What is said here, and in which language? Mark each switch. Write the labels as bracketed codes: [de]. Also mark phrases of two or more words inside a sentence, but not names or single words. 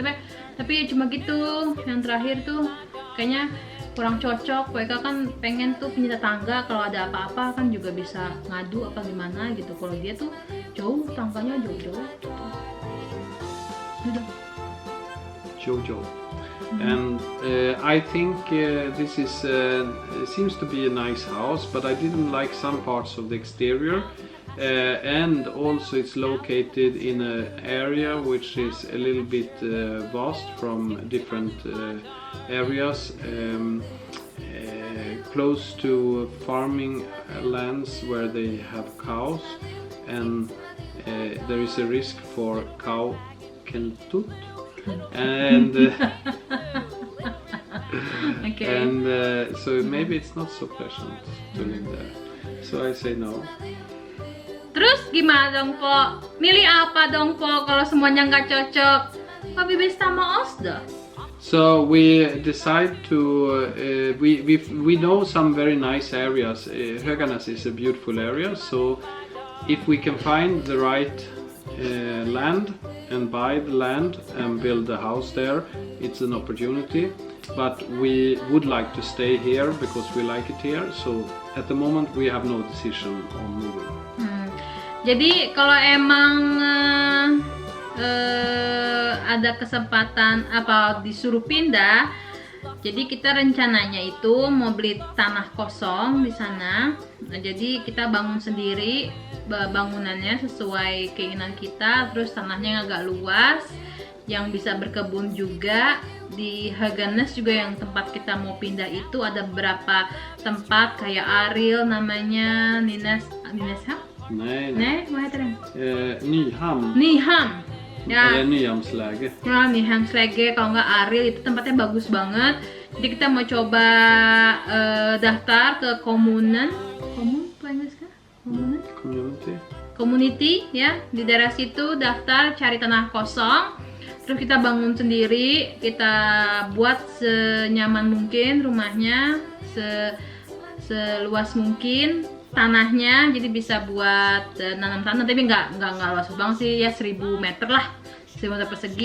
[id] Tapi cuma gitu. Yang terakhir tuh kayaknya kurang cocok. Poika kan pengen tuh punya tetangga, kalau ada apa-apa kan juga bisa ngadu apa gimana gitu. Kalau dia tuh jauh, tangganya jauh-jauh gitu. Jojo. [en] And I think this is seems to be a nice house, but I didn't like some parts of the exterior. And also it's located in an area which is a little bit vast from different areas, close to farming lands where they have cows, and there is a risk for cow keltut, and Okay. and so maybe it's not so pleasant to live there. So I say no. [id] Terus gimana dong Po? Milih apa dong Po kalau semuanya nggak cocok? Apa bibis sama Osda? [en] So we decide to we know some very nice areas. Höganäs is a beautiful area, so if we can find the right land and buy the land and build a house there, it's an opportunity. But we would like to stay here because we like it here. So at the moment we have no decision on moving. [id] Jadi kalau emang ada kesempatan apa disuruh pindah, jadi kita rencananya itu mau beli tanah kosong di sana. Nah, jadi kita bangun sendiri bangunannya sesuai keinginan kita, terus tanahnya yang agak luas, yang bisa berkebun juga. Di Haganes juga yang tempat kita mau pindah itu ada beberapa tempat kayak Ariel namanya, [sv] Nynäshamn? Nej, vad heter det? Nyhamn. [id] Nyhamn. Ya. [sv] Eller Nyhamnsläge. [id] Nah, Nyhamnsläge kalau nggak Ariel itu tempatnya bagus banget. Jadi kita mau coba daftar ke komun apa Inggris kan? Community ya, di daerah situ daftar cari tanah kosong. Terus kita bangun sendiri, kita buat senyaman mungkin rumahnya, seluas mungkin tanahnya, jadi bisa buat nanam tanah, tapi nggak luas banget sih ya, 1000 meter lah, 1000 meter persegi.